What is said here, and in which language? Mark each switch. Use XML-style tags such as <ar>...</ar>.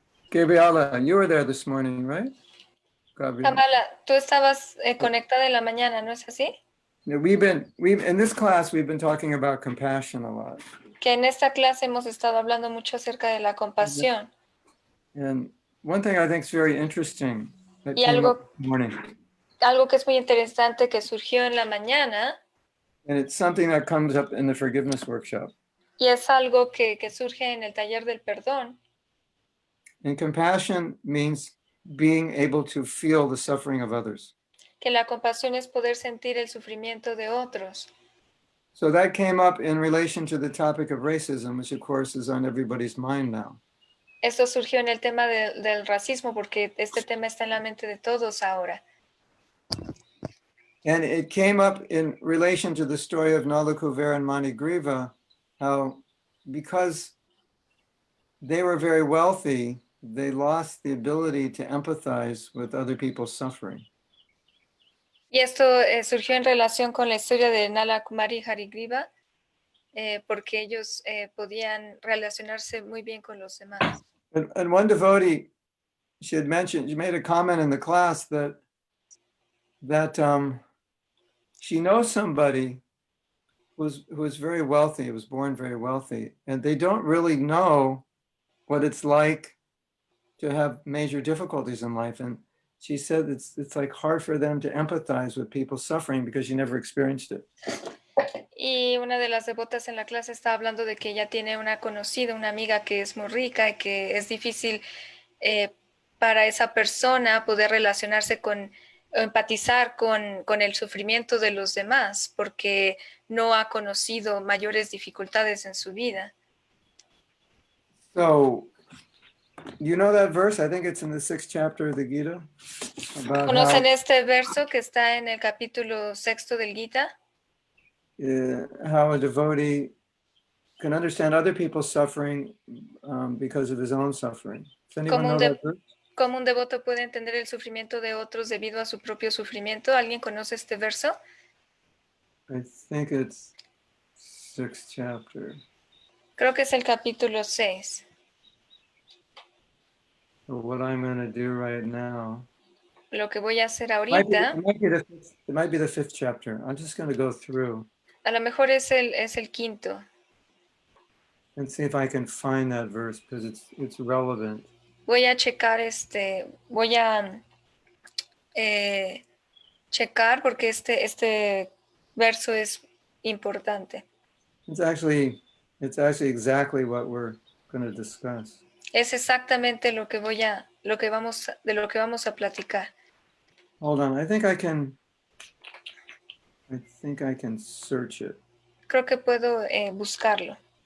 <en>Gabriela, you were there this morning, right? Gabriela.</en> <es>Kamala, tú estabas conectada en la mañana, ¿no es así?</es> <en>Yeah, we've in this class we've been talking about compassion a lot.</en> <es>Que en esta clase hemos estado hablando mucho acerca de la compasión.</es> <en>And one thing I think is very interesting that</en> <es>Y</es> <en>came</en> <es>algo-</es> <en>up this morning,</en> <es>Algo que es muy interesante que surgió en la mañana</es> <en>and it's something that comes up in the forgiveness workshop.</en> <es>y es algo que surge en el taller del perdón.</es> <en>And compassion means being able to feel the suffering of others.</en> <es>Que la compasión es poder sentir el sufrimiento de otros.</es> <en>So that came up in relation to the topic of racism, which of course is on everybody's mind now.</en> <es>Esto surgió en el tema del racismo porque este tema está en la mente de todos ahora.</es> <en>And it came up in relation to the story of Nalakuvera and Manigriva, how because they were very wealthy, they lost the ability to empathize with other people's suffering.</en> <es>Y esto surgió en relación con la historia de Nala Kumari y Harigriva, porque ellos podían relacionarse muy bien con los demás.</es> <en>And one devotee, she made a comment in the class that she knows somebody who was very wealthy, was born very wealthy, and they don't really know what it's like to have major difficulties in life. And she said it's like hard for them to empathize with people suffering because she never experienced it.</en> <es>Y una de las devotas en la clase está hablando de que ella tiene una conocida, una amiga que es muy rica y que es difícil para esa persona poder relacionarse con, empatizar con el sufrimiento de los demás, porque no ha conocido mayores dificultades en su vida.</es> <en>So, you know that verse? I think it's in the 6th chapter of the Gita.</en> <es>¿Conocen este verso que está en el capítulo 6 del Gita?</es> <en>How a devotee can understand other people's suffering because of his own suffering. Does anyone know that verse?</en> <es>¿Cómo un devoto puede entender el sufrimiento de otros debido a su propio sufrimiento? ¿Alguien conoce este verso?</es> <en>I think it's 6th chapter.</en> <es>Creo que es el capítulo 6.</es> <en>So what I'm going to do right now.</en> <es>Lo que voy a hacer ahorita.</es> <en>It might be the 5th chapter. I'm just going to go through.</en> <es>A lo mejor es el quinto.</es> <en>And see if I can find that verse because it's relevant.</en> <es>Voy a checar voy a checar porque este verso es importante.</es> <en>It's actually exactly what we're going to discuss.</en> <es>Es exactamente lo que vamos a platicar.</es> <en>Hold on, I think I can search it.</en> <es>Creo que puedo buscarlo.</es>